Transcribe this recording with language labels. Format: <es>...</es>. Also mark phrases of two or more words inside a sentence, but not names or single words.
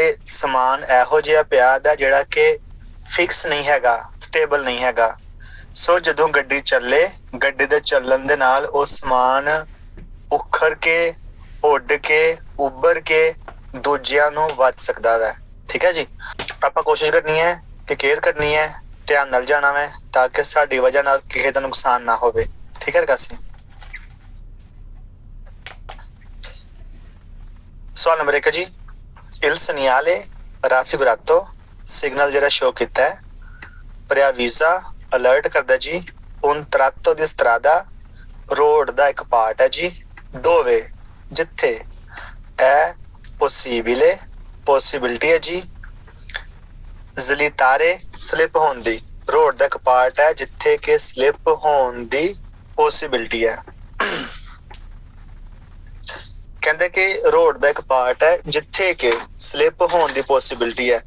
<pa>ਸਮਾਨ ਇਹੋ ਜਿਹਾ ਪਿਆ ਦਾ ਜਿਹੜਾ ਕਿ ਫਿਕਸ ਨਹੀਂ ਹੈਗਾ ਸਟੇਬਲ ਨਹੀਂ ਹੈਗਾ ਸੋ ਜਦੋਂ ਗੱਡੀ ਚੱਲੇ, ਗੱਡੀ ਦੇ ਚੱਲਣ ਦੇ ਨਾਲ ਉਹ ਸਮਾਨ ਉਖੜ ਕੇ, ਉੱਡ ਕੇ, ਉੱਭਰ ਕੇ ਦੂਜਿਆਂ ਨੂੰ ਵੱਜ ਸਕਦਾ ਵੈ। ਠੀਕ ਹੈ ਜੀ। ਆਪਾਂ ਕੋਸ਼ਿਸ਼ ਕਰਨੀ ਹੈ ਕਿ ਕੇਅਰ ਕਰਨੀ ਹੈ, ਧਿਆਨ ਨਾਲ ਜਾਣਾ ਵੈ ਤਾਂ ਕਿ ਸਾਡੀ ਵਜ੍ਹਾ ਨਾਲ ਕਿਸੇ ਦਾ ਨੁਕਸਾਨ ਨਾ ਹੋਵੇ। ਠੀਕ ਹੈ ਰਕਾਸੀ। ਸਵਾਲ ਨੰਬਰ 1 ਜੀ,</pa> <it>il segnale raffigurato</it> <pa>ਸਿਗਨਲ ਜਿਹੜਾ ਸ਼ੋ ਕੀਤਾ ਹੈ, preavvisa ਅਲਰਟ ਕਰਦਾ ਜੀ,</pa> <it>un tratto di strada</it> <pa>ਰੋਡ ਦਾ ਇੱਕ ਪਾਰਟ ਹੈ ਜੀ, dove ਜਿੱਥੇ,</pa> <it>è possibile</it> <pa>ਪੋਸੀਬਿਲਿਟੀ ਹੈ ਜੀ, slittare ਸਲਿਪ ਹੋਣ ਦੀ, ਰੋਡ ਦਾ ਇੱਕ ਪਾਰਟ ਹੈ ਜਿੱਥੇ ਕਿ ਸਲਿਪ ਹੋਣ ਦੀ ਪੋਸੀਬਿਲਿਟੀ ਹੈ। ਕਹਿੰਦੇ ਕਿ ਰੋਡ ਦਾ ਇੱਕ ਪਾਰਟ ਹੈ ਜਿੱਥੇ ਕਿ ਸਲਿਪ ਹੋਣ ਦੀ ਪੋਸੀਬਿਲਿਟੀ ਹੈ।</pa>